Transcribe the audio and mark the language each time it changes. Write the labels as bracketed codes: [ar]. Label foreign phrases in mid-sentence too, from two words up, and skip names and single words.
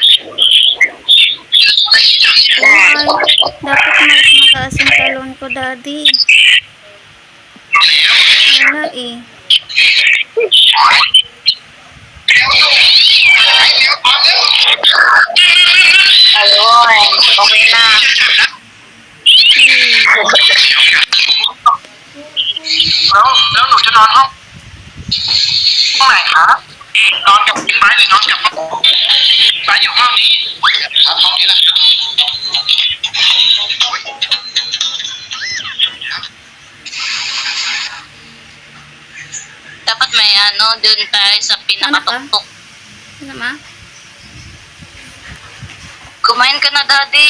[tl] Ay, dapat mas mataas yung talon ko, daddy. Wala eh. Ayun. Okay na. Hmm. [th] แล้วหนูจะนอนห้องไหนคะนอนกับพี่ไม้หรือนอนกับพ่อไม้อยู่ห้องนี้ครับห้องนี้แหละครับ [tl] Dapat may dun tayo sa pinakatuktok. Ano ma? Kumain ka na, daddy.